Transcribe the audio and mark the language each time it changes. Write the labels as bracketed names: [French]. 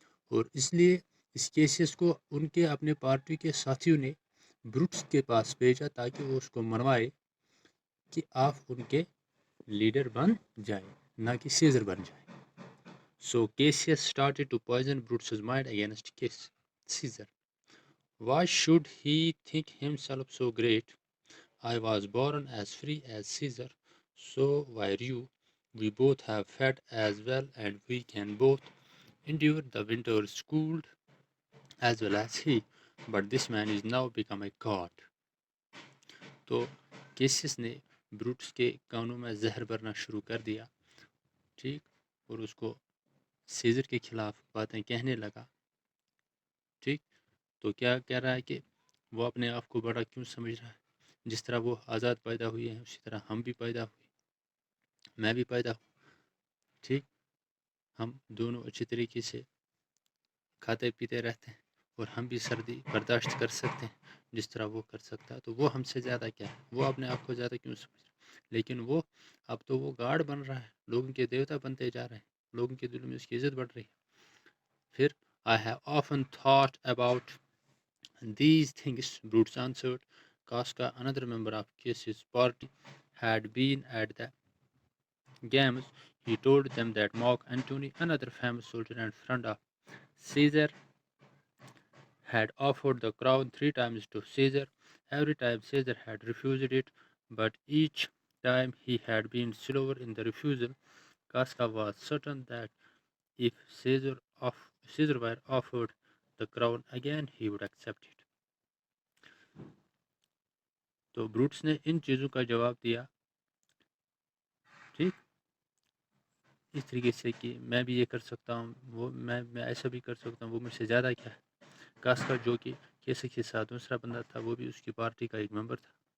[Urdu] اور اس لیے اس کیسیس کو ان کے اپنے پارٹی کے ساتھیوں نے بروٹس کے پاس بھیجا تاکہ وہ اس کو منوائے کہ آپ ان کے لیڈر بن جائیں، نہ کہ سیزر بن جائیں۔ [English] So Cassius started to poison Brutus's mind against Caesar. Why should he think himself so great? I was born as free as Caesar, so were you. We both have fed as well, and we can both endure the winters cold as well as he. But this man is now become a god. [Urdu] تو cases نے Brutus کے کانوں میں زہر بھرنا شروع کر دیا، ٹھیک، اور اس کو سیزر کے خلاف باتیں کہنے لگا، ٹھیک۔ تو کیا کہہ رہا ہے کہ وہ اپنے آپ کو بڑا کیوں سمجھ رہا ہے؟ جس طرح وہ آزاد پیدا ہوئے ہیں اسی طرح ہم بھی پیدا ہوئے، میں بھی پیدا ہوں، ٹھیک، ہم دونوں اچھی طریقے سے کھاتے پیتے رہتے ہیں، اور ہم بھی سردی برداشت کر سکتے ہیں جس طرح وہ کر سکتا ہے، تو وہ ہم سے زیادہ کیا ہے؟ وہ اپنے آپ کو زیادہ کیوں سمجھ رہا ہے؟ لیکن وہ اب تو وہ گاڈ بن رہا ہے، لوگوں کے دیوتا بنتے جا رہے ہیں، لوگوں کے دلوں میں اس کی عزت بڑھ رہی ہے۔ پھر [English] I have often thought about these things, Brutus answered. Casca, another member of Cassius' party, had been at the games. He told them that Mark Antony, another famous soldier and friend of Caesar, had offered the crown 3 times to Caesar. Every time Caesar had refused it, but each time he had been slower in the refusal. Casca was certain that if Caesar were offered the crown again, he would accept it. [Urdu] تو Brutus نے ان چیزوں کا جواب دیا، ٹھیک، اس طریقے سے کہ میں بھی یہ کر سکتا ہوں، وہ میں ایسا بھی کر سکتا ہوں، وہ مجھ سے زیادہ کیا ہے۔ کاسکا جو کہ کیسے کے ساتھ دوسرا بندہ تھا، وہ بھی اس کی پارٹی کا ایک ممبر تھا،